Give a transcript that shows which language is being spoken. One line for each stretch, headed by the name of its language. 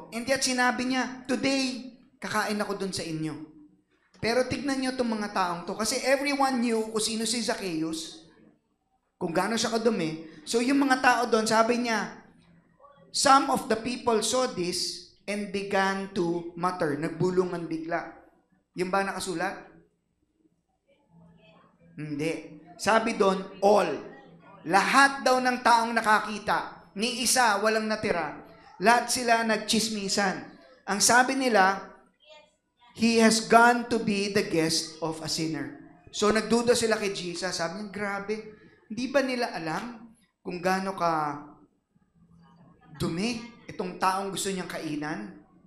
Filipino: And yet sinabi niya, today, kakain ako dun sa inyo. Pero tignan niyo itong mga taong to. Kasi
English: everyone knew
Filipino: kung sino si Zacchaeus, kung gaano siya kadumi. So yung mga tao doon, sabi niya,
English: some of the people saw this and began to mutter.
Filipino: Nagbulungan bigla. Yung ba nakasulat? Hindi. Sabi doon, all. Lahat daw ng taong nakakita. Ni isa, walang natira. Lahat sila nagchismisan.
English: Ang sabi nila, he has gone to be the guest of a sinner.
Filipino: So nagduda sila kay Jesus. Sabi niya, grabe. Hindi ba nila alam kung gaano ka dumi itong taong gusto niyang kainan?